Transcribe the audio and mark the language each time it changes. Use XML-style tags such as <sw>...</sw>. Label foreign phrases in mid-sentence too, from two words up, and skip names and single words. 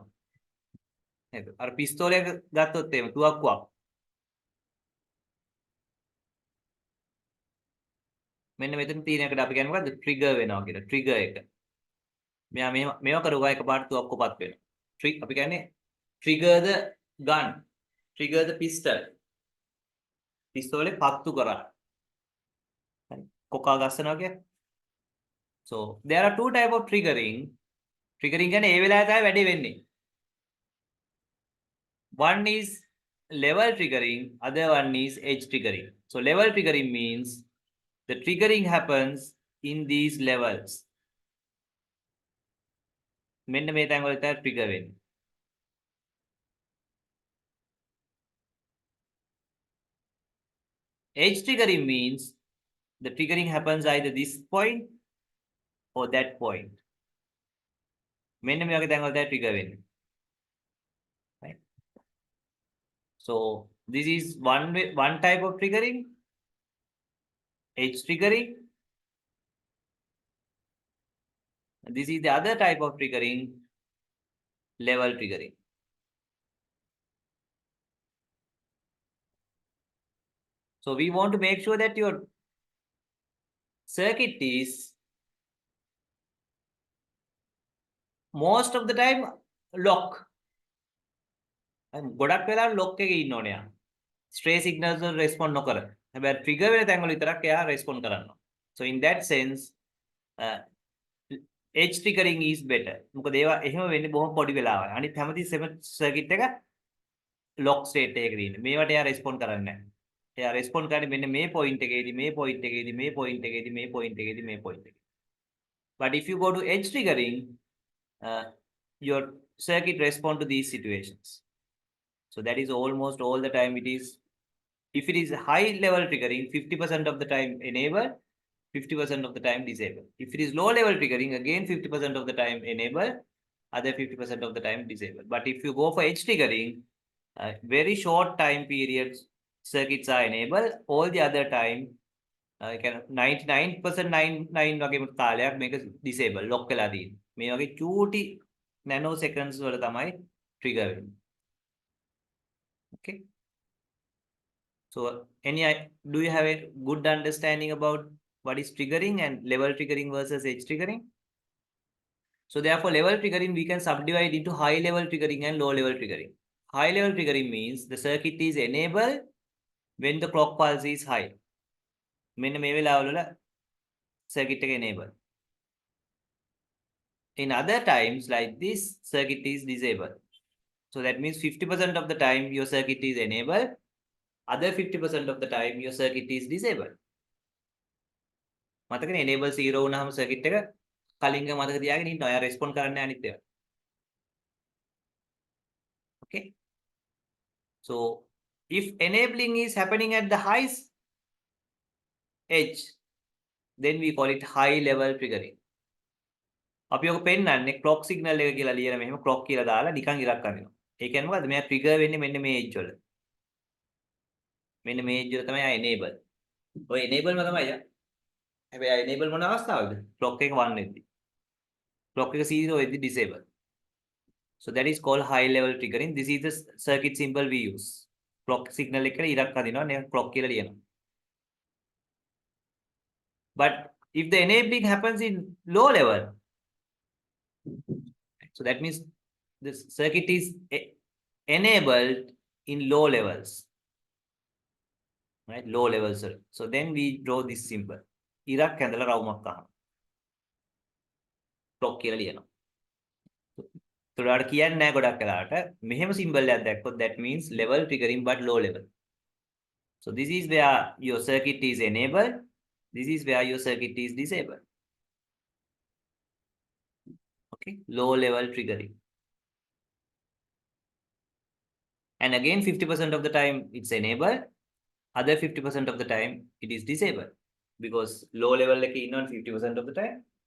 <si>නේද? අර පිස්තෝලයක් ගත්තොත් එහෙම තුවක්කුවක්. මෙන්න මෙතන තියෙන එකට අපි කියන්නේ මොකද්ද? trigger වෙනවා කියලා. trigger එක. මෙයා මේවා කරුවා එකපාරට තුවක්කුපත් වෙනවා. අපි කියන්නේ</si> <en>trigger the gun. Trigger the pistol.</en> <si>පිස්තෝලේ පත්තු කරා. කොකා ගස්සනවා කියන්නේ.</si> <en>So there are two type of triggering.</en> <si>Triggering කියන්නේ ඒ වෙලාවේ තමයි වැඩේ වෙන්නේ.</si> <en>One is level triggering, other one is edge triggering. So level triggering means the triggering happens in these levels.</en> <si>මෙන්න මේ තැන් වල තමයි trigger වෙන්නේ.</si> <en>Edge triggering means the triggering happens either this point or that point.</en> <si>මෙන්න මේ වගේ තැන් වල තමයි trigger වෙන්නේ.</si> <en>Right? So this is one type of triggering, edge triggering. This is the other type of triggering, level triggering. So we want to make sure that your circuit is most of the time lock.</en> <si>ගොඩක් වෙලාවට lock එකේ ඉන්න ඕනේ යා.</si> <en>Stray signals</en> <si>වල respond නොකර. හැබැයි trigger වෙන තැන් වල විතරක් එයා respond කරනවා.</si> <en>So in that sense edge triggering is better.</en> <si>මොකද ඒවා එහෙම වෙන්නේ බොහොම පොඩි වෙලාවයි. අනිත් හැමතිස්සෙම circuit එක</si> <en>lock state</en> <si>එකකදී ඉන්නේ. මේවට එයා respond කරන්නේ නැහැ. එයා respond කරන්නේ මෙන්න මේ point එකේදී, මේ point එකේදී, මේ point එකේදී, මේ point එකේදී, මේ point එකේදී.</si> <en>But if you go to edge triggering, your circuit respond to these situations. So that is almost all the time it is. If it is high level triggering, 50% of the time enable, 50% of the time disable. If it is low level triggering, again 50% of the time enable, other 50% of the time disable. But if you go for edge triggering, very short time periods circuits are enabled. All the other time,</en> <si>99% 99 වගේම කාලයක් මේක</si> <en>disable lock</en> <si>වෙලා තියෙනවා. මේ වගේ චූටි nanoseconds වල තමයි trigger වෙන්නේ.</si> <en>Okay. So do you have a good understanding about what is triggering and level triggering versus edge triggering? So therefore level triggering we can subdivide into high level triggering and low level triggering. High level triggering means the circuit is enabled when the clock pulse is high.</en> <si>මෙන්න මේ වෙලාවවල circuit එක enable.</si> <en>In other times like this, circuit is disabled. So that means 50% of the time your circuit is enabled, other 50% of the time your circuit is disabled.</en> <si>මතකනේ enable 0 වුණාම circuit එක කලින්ග මතක තියාගෙන ඉන්නවා. එයා respond කරන්නේ අනිත් ඒවා.</si> <en>Okay. So if enabling is happening at the highest edge, then we call it high level triggering.</en> <si>අපි ඔක පෙන්නන්නේ clock signal එක කියලා ලියන මෙහෙම clock කියලා දාලා නිකන් ඉරක් අරිනවා. ඒ කියන්නේ මොකද්ද? මෙයා trigger වෙන්නේ මෙන්න මේ edge වල. මෙන්න මේ edge වල තමයි ආ enable. ඔය enable ම තමයි ආ. හැබැයි ආ enable මොන අවස්ථාවකද? clock එක 1 වෙද්දි. clock එක 0 වෙද්දි disable.</si> <en>So that is called high level triggering. This is the circuit symbol we use.</en> <si>Clock signal එක ඉරක් අදිනවා නේ clock කියලා ලියනවා.</si> <en>But if the enabling happens in low level, so that means the circuit is enabled in low levels, right? Low levels. So then we draw this symbol.</en> <si>ඉරක් ඇඳලා රවුමක් අහනවා. clock කියලා ලියනවා. ඒකට කියන්නේ නැහැ ගොඩක් වෙලාවට මෙහෙම symbol එකක් දැක්කොත්</si> <en>that means level triggering but low level. So this is where your circuit is enabled. This is where your circuit is disabled. Okay, low level triggering. And again 50% of the time it's enabled, other 50% of the time it is disabled because low level like not 50% of the time.</en>